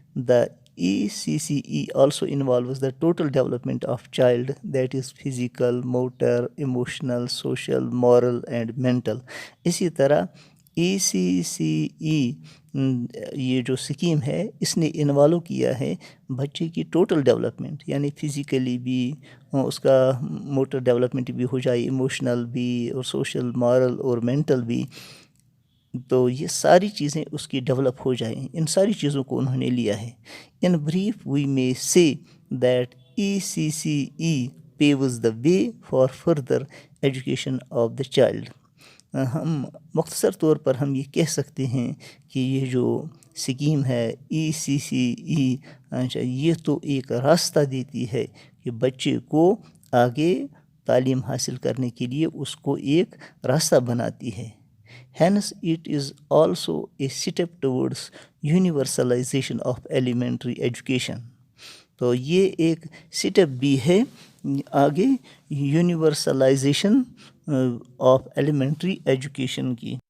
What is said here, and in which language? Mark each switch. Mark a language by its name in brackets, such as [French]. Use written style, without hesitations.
[English] The ECCE also involves the total development of child, that is physical, motor, emotional, social, moral and mental. [Urdu] اسی طرح ECCE یہ جو scheme ہے اس نے involve کیا ہے بچے کی ٹوٹل ڈیولپمنٹ، یعنی فزیکلی بھی اس کا موٹر ڈیولپمنٹ بھی ہو جائے، ایموشنل بھی اور سوشل، مارل اور مینٹل بھی. تو یہ ساری چیزیں اس کی ڈیولپ ہو جائیں، ان ساری چیزوں کو انہوں نے لیا ہے. [English] In brief we may say that ECCE paves the way for further education of the child. [Urdu] ہم مختصر طور پر ہم یہ کہہ سکتے ہیں کہ یہ جو سکیم ہے ECCE یہ تو ایک راستہ دیتی ہے کہ بچے کو آگے تعلیم حاصل کرنے کے لیے اس کو ایک راستہ بناتی ہے. [English] Hence it is also a step towards universalization of elementary education. [Urdu] تو یہ ایک سٹیپ بھی ہے آگے یونیورسلائزیشن آف ایلیمنٹری ایجوکیشن کی.